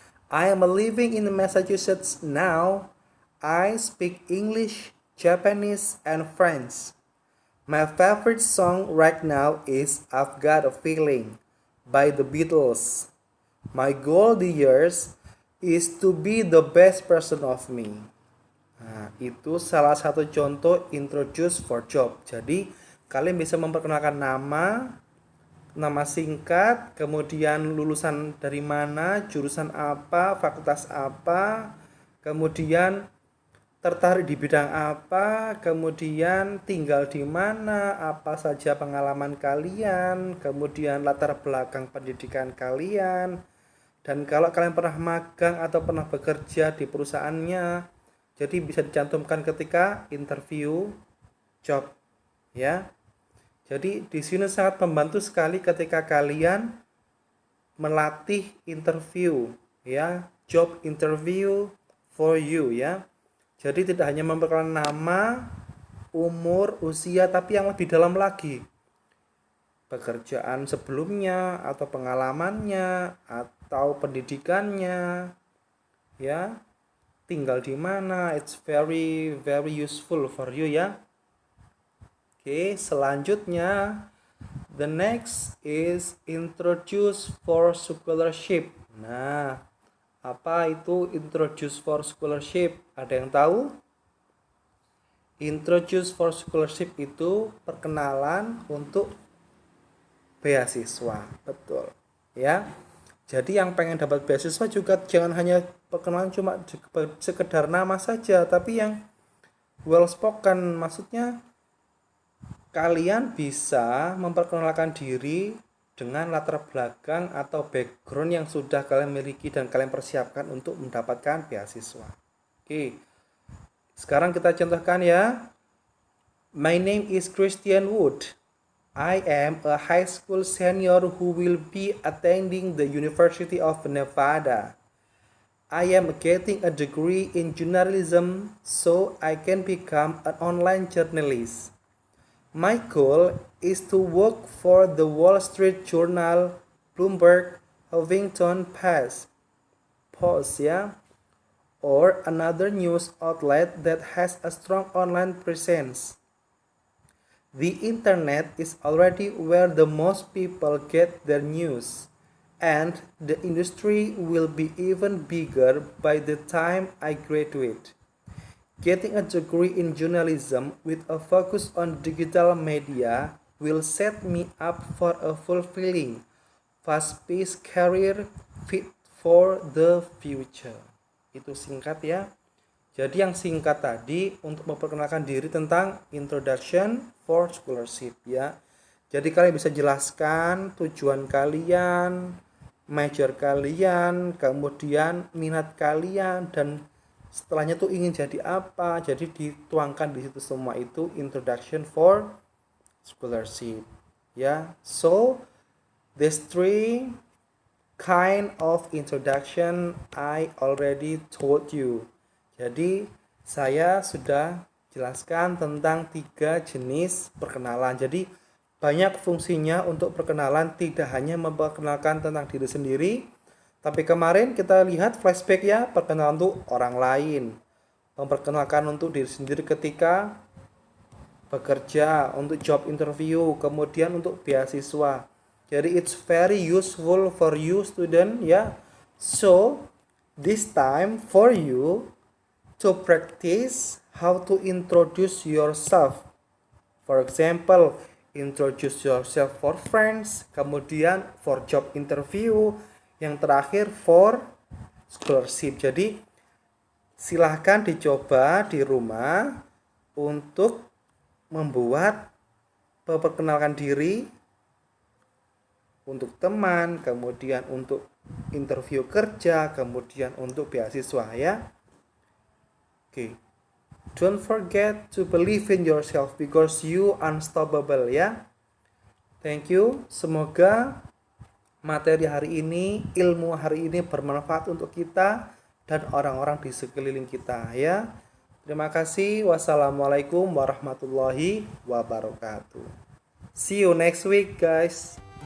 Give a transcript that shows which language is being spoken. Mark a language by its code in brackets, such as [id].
[en] I am living in Massachusetts now. I speak English, Japanese, and French. My favorite song right now is I've Got a Feeling by the Beatles. My goal this year is to be the best person of me. [id] Nah, itu salah satu contoh [en] introduce for job. [id] Jadi, kalian bisa memperkenalkan nama singkat, kemudian lulusan dari mana, jurusan apa, fakultas apa, kemudian tertarik di bidang apa, kemudian tinggal di mana, apa saja pengalaman kalian, kemudian latar belakang pendidikan kalian, dan kalau kalian pernah magang atau pernah bekerja di perusahaannya, jadi bisa dicantumkan ketika interview job, ya. Jadi di sini sangat membantu sekali ketika kalian melatih interview, ya, [en] job interview for you, [id] ya. Jadi tidak hanya memperkenalkan nama, umur, usia, tapi yang lebih dalam lagi, pekerjaan sebelumnya atau pengalamannya atau pendidikannya, ya, tinggal di mana. [en] It's very useful for you, ya. [id] Oke, selanjutnya [en] the next is introduce for scholarship. [id] Nah, apa itu introduce for scholarship? Ada yang tahu? [en] Introduce for scholarship [id] itu perkenalan untuk beasiswa, betul, ya. Jadi yang pengen dapat beasiswa juga jangan hanya perkenalan cuma sekedar nama saja, tapi yang [en] well spoken, [id] maksudnya kalian bisa memperkenalkan diri dengan latar belakang atau background yang sudah kalian miliki dan kalian persiapkan untuk mendapatkan beasiswa. Oke, sekarang kita contohkan, ya. [en] My name is Christian Wood. I am a high school senior who will be attending the University of Nevada. I am getting a degree in journalism so I can become an online journalist. My goal is to work for the Wall Street Journal, Bloomberg, Huffington Post, ya, or another news outlet that has a strong online presence. The internet is already where the most people get their news, and the industry will be even bigger by the time I graduate. Getting a degree in journalism with a focus on digital media will set me up for a fulfilling, fast-paced career fit for the future. [id] Itu singkat, ya. Jadi yang singkat tadi untuk memperkenalkan diri tentang [en] introduction for scholarship, [id] ya. Jadi kalian bisa jelaskan tujuan kalian, major kalian, kemudian minat kalian, dan setelahnya tuh ingin jadi apa. Jadi dituangkan di situ semua itu [en] introduction for scholarship, [id] ya. [en] So these three kind of introduction I already told you. [id] Jadi saya sudah jelaskan tentang 3 jenis perkenalan. Jadi banyak fungsinya untuk perkenalan, tidak hanya memperkenalkan tentang diri sendiri, tapi kemarin kita lihat flashback, ya, perkenalan untuk orang lain, memperkenalkan untuk diri sendiri ketika bekerja, untuk job interview, kemudian untuk beasiswa. Jadi [en] it's very useful for you student, ya. So this time for you to practice how to introduce yourself. For example, introduce yourself for friends, [id] kemudian [en] for job interview, [id] yang terakhir [en] for scholarship. [id] Jadi silahkan dicoba di rumah untuk memperkenalkan diri untuk teman, kemudian untuk interview kerja, kemudian untuk beasiswa ya. Oke. [en] Don't forget to believe in yourself because you unstoppable ya. Thank you. [id] Semoga materi hari ini, ilmu hari ini bermanfaat untuk kita dan orang-orang di sekeliling kita ya. Terima kasih. Wassalamualaikum warahmatullahi wabarakatuh. [en] See you next week guys.